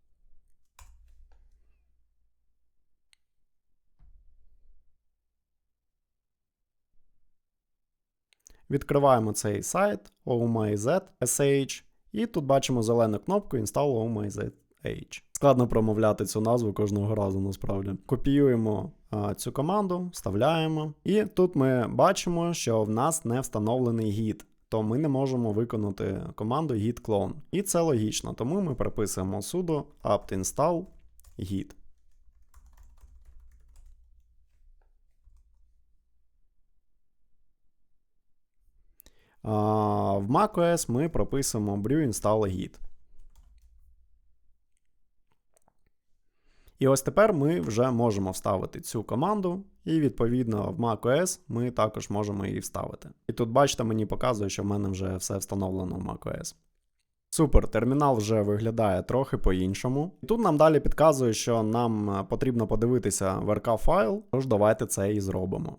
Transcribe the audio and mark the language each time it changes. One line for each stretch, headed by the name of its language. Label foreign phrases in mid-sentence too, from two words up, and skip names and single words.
Ukrainian: Відкриваємо цей сайт ohmyzsh, і тут бачимо зелену кнопку Install ohmyzh. Складно промовляти цю назву кожного разу, насправді. Копіюємо цю команду, вставляємо. І тут ми бачимо, що в нас не встановлений git, то ми не можемо виконати команду
English: git clone.
Ukrainian: І це логічно, тому ми приписуємо
English: sudo apt install git.
Ukrainian: В macOS ми прописуємо
English: brew install git.
Ukrainian: І ось тепер ми вже можемо вставити цю команду, і відповідно в macOS ми також можемо її вставити. І тут, бачите, мені показує, що в мене вже все встановлено в macOS. Супер, термінал вже виглядає трохи по-іншому. І тут нам далі підказує, що нам потрібно подивитися VRK файл, тож давайте це і зробимо.